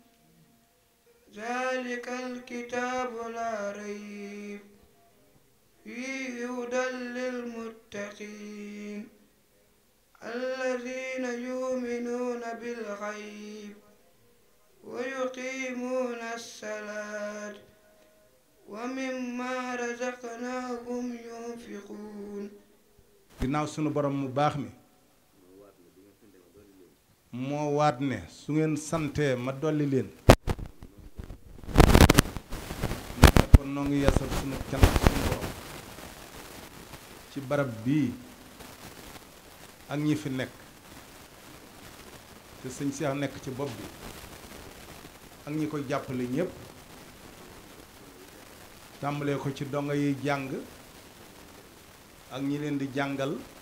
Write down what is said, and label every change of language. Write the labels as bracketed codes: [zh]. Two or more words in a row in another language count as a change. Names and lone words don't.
[ar] ذلك الكتاب لا ريب فيه هدى للمتقين الذين يؤمنون بالغيب ويقيمون الصلاة ومما رزقناهم ينفقون [wo] ginnaaw sunu borom mu baax mi moo waat ne su ngeen santee ma dolli leen ne kon noo ngi yeesal sunu cant sunu borom ci barab bii ak ñi fi nekk te sëñ Cheikh nekk ci bopp bi ak ñi koy jàppale ñépp tàmbalee ko ci dongo yi jàng ak ñi leen di jàngal